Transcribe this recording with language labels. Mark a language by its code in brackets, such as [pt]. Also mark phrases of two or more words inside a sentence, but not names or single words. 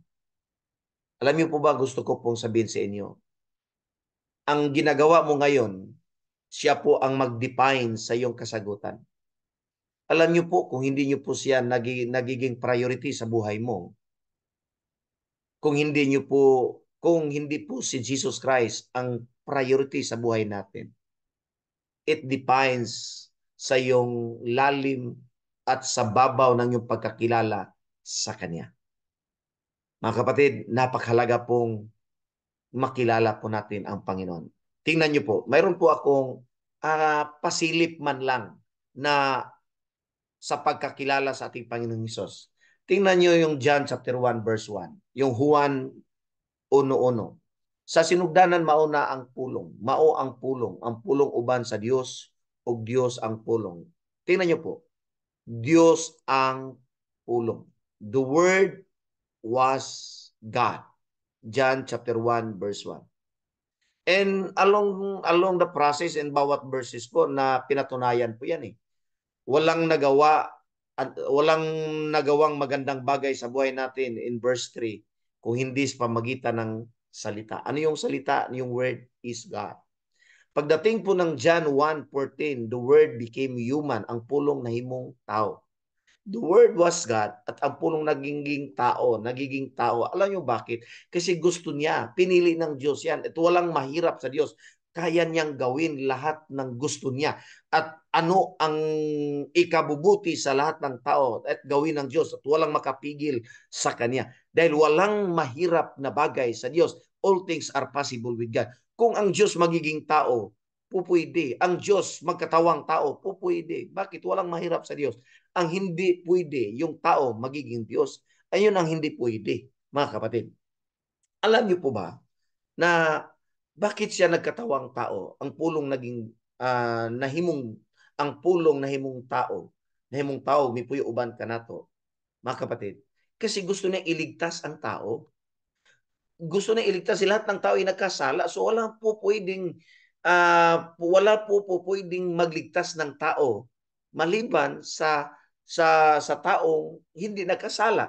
[tl] Alam niyo po ba, gusto ko pong sabihin sa inyo, ang ginagawa mo ngayon, siya po ang mag-define sa iyong kasagutan. Alam niyo po, kung hindi niyo po siya nagiging priority sa buhay mo, kung hindi po si Jesus Christ ang priority sa buhay natin, [en] it defines [tl] sa iyong lalim at sa babaw ng iyong pagkakilala sa Kanya. Mga kapatid, napakahalaga pong makilala po natin ang Panginoon. Tingnan niyo po, mayroon po akong pasilip man lang na sa pagkakilala sa ating Panginoong Hesus. Tingnan niyo yung John chapter 1 verse 1, yung Juan 1:1. [ceb] Sa sinugdanan mauna ang pulong, mao ang pulong uban sa Dios ug Dios ang pulong. [tl] Tingnan niyo po, [ceb] Dios ang pulong. [en] The Word was God. John chapter 1 verse 1. And along the process and [tl] bawat verses po na pinatunayan po yan eh. Walang nagawang magandang bagay sa buhay natin [en] in verse 3 [tl] kung hindi sa pamagitan ng salita. Ano yung salita? Yung [en] word is God. [tl] Pagdating po ng John 1:14, [en] the word became human, [ceb] ang pulong nahimong tao. [en] The Word was God [tl] at ang pulong nagiging tao. Alam niyo bakit? Kasi gusto niya, pinili ng Diyos yan. At walang mahirap sa Diyos. Kaya niyang gawin lahat ng gusto niya. At ano ang ikabubuti sa lahat ng tao at gawin ng Diyos. At walang makapigil sa Kanya. Dahil walang mahirap na bagay sa Diyos. [en] All things are possible with God. [tl] Kung ang Diyos magiging tao, pupwede. Ang Diyos magkatawang tao, pupwede. Bakit? Walang mahirap sa Diyos. Ang hindi pwede, yung tao magiging Diyos. Ayun ang hindi pwede, mga kapatid. Alam niyo po ba na bakit siya nagkatawang tao? Ang pulong naging [ceb] ang pulong nahimong tao. Nahimong tao, may puyo uban ka nato, mga kapatid. [tl] Kasi gusto niya iligtas ang tao. Gusto niya iligtas si lahat ng tao ay nagkasala. So wala po pwedeng magligtas ng tao maliban sa taong hindi nagkasala.